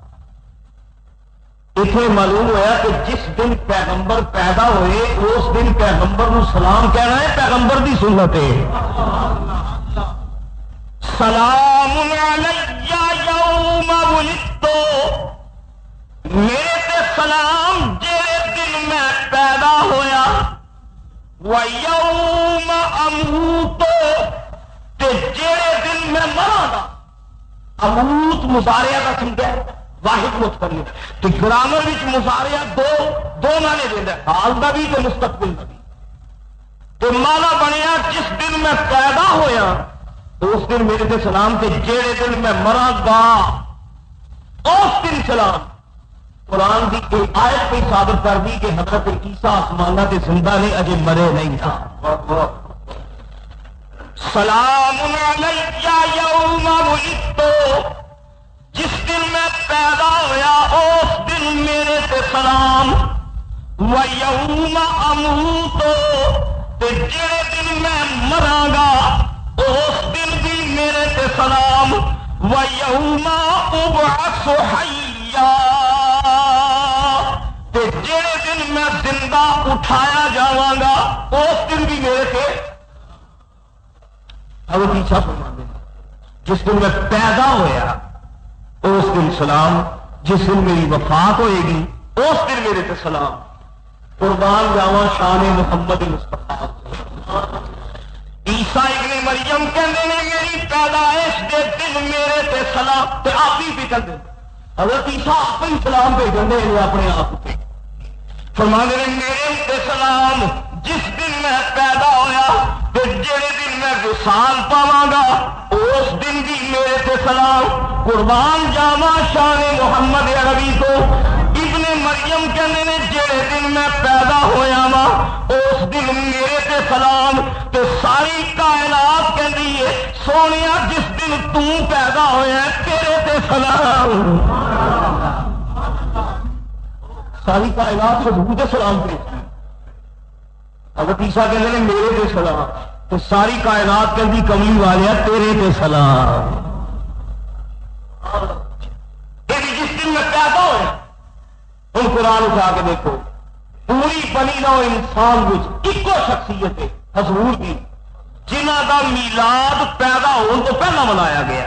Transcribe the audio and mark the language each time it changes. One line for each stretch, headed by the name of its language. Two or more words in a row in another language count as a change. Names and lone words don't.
Punjabi: اتنے معلوم ہوا کہ جس دن پیغمبر پیدا ہوئے اس دن پیغمبر نو سلام کہنا ہے، پیغمبر دی سنت ہے۔
Arabic: سلام علیہ یوم ولدت،
Punjabi: میرے تے سلام جڑے دن میں پیدا ہویا،
Arabic: وَيَوْمَ أَمُوتُ،
Punjabi: تے جڑے دن میں مراں گا۔ اموت مضارعہ کا سمجھا ہے، واحد متکلم، تو گرامر وچ مضارعہ دو معنی دیندا ہے، حال دا بھی تے مستقبل دا بھی۔ تو مانا بنیا جس دن میں پیدا ہویا اس دن میرے تے سلام، تے جڑے دن میں مراں گا اس دن سلام۔ قرآن کی ایک آیت پہ ثابت کر دی کہ حضرت عیسیٰ آسمانہ تے زندہ نے اجے مرے نہیں تھا۔
Arabic: سلام علیہ یوم ولدت،
Punjabi: جس دن میں پیدا ہویا اس دن میرے تے سلام،
Arabic: وَيَوْمَ أَمُوتُ،
Punjabi: تے جڑے دن میں مراں گا اس دن بھی میرے تے سلام،
Arabic: وَيَوْمَ أُبْعَثُ حَيًّا،
Punjabi: تے تے جڑے دن میں زندہ اٹھایا جاواں گا اس دن بھی میرے تے حضرت عیسیٰ فرماتے ہیں جس دن میں پیدا ہویا اس دن سلام، جس دن میری وفات ہوئے گی اس دن میرے تے سلام۔ قربان جاواں شان محمد مصطفیٰ۔ عیسیٰ ابن مریم کہندے نے میری پیدائش دے دن میرے تے سلام، تے آپ بھی کہندے حضرت عیسیٰ آپ ہی سلام بھیجن دے اپنے آپ تے فرماندے نے میرے تے سلام جس دن میں پیدا ہویا تے جڑے دن میں وصال پاواں گا اس دن بھی میرے تے سلام۔ قربان جاواں شان محمد عربی کو۔ ابن مریم کہندے نے جڑے دن میں پیدا ہویا وا اس دن میرے تے سلام، تے ساری کائنات کہندی ہے سونیا جس دن تو پیدا ہویا تیرے تے سلام۔ ساری کائنات حضور تے سلام بھیجتی، حضرت عیسیٰ کہندے نے میرے تے سلام، تو ساری کائنات کہندی کملی والیا تیرے تے سلام۔ یہ جس دن میں پیدا ہویا ہوں قرآن اٹھا کے دیکھو پوری بنی نو انسان وچ ایکو شخصیت ہے حضور کی جنہ کا میلاد پیدا ہونے تو پہلا منایا گیا۔